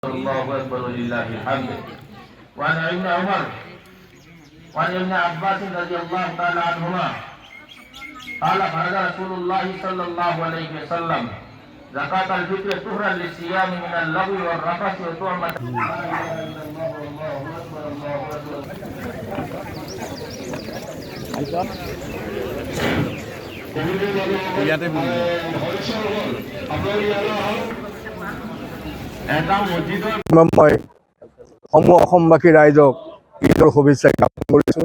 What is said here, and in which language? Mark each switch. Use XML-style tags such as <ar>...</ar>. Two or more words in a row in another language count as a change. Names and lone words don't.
<ar>الله أكبر ولله الحمد. وعن ابن عمر وعن ابن عباس رضي الله تعالى عنهما قال فرض رسول الله صلى الله عليه وسلم زكاة الفطر طهرا للصيام من اللغو والرفث وطعمة.</ar> <as>মই সমূহ অসমবাসী ৰাইজক ঈদৰ শুভেচ্ছা জ্ঞাপন কৰিছোঁ।</as>